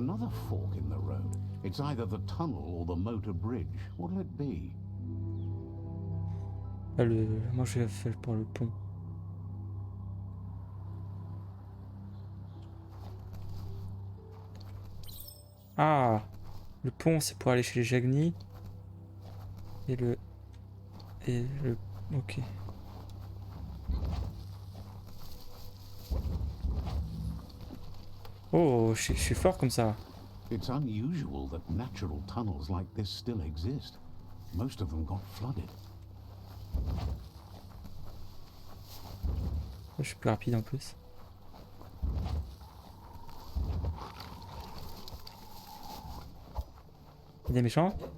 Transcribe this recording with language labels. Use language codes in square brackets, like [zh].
[en] Another fork in the road. It's either the tunnel or the motor bridge. What'll it be? [fr] Ah, moi je vais faire pour le pont. Ah, le pont c'est pour aller chez les Jagni. Et le... Ok. Oh, je suis fort comme ça. [en] It's unusual that natural tunnels like this still exist. Most of them got flooded. [fr] Je suis plus rapide en plus. Il y a des méchants?